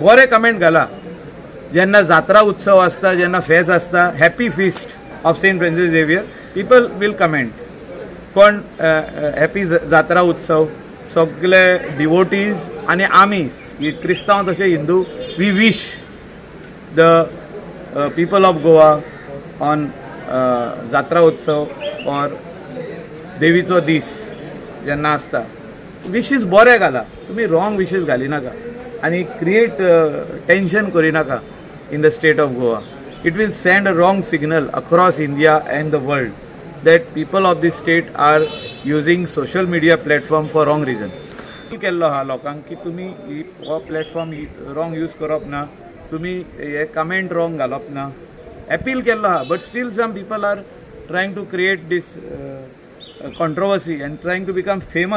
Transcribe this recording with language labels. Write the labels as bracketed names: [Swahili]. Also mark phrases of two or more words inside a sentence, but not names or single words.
[Konkani] बरे कमेंट घाला. जेन्ना जात्रा उत्सव आसता, जेन्ना फेस्त आसता, [English] Happy Feast of Saint Francis Xavier, people will comment [Konkani] कोण हॅपी जात्रा उत्सव. सगळे डिवोटीज आनी आमी क्रिस्तांव तशे हिंदू, [English] We wish the people of Goa on [Konkani] जात्रा उत्सव और देवीचो दीस जेन्ना आसता, विशीस बरे घाला. तुमी [English] wrong wishes [Konkani] घाली नाका आनी [English] create tension [Konkani] करी नाका [English] in the state of Goa. It will send a wrong signal across India and the world that people of the state are using social media platform for wrong reasons. [Konkani] केल्लो आहा लोकांक की तुमी हो प्लॅटफॉर्म [English] wrong use [Konkani] करप ना, तुमी हे कमेंट रॉंग घालप ना, अपील केल्लो आहा. [English] But still some people are trying to create this controversy and trying to become famous.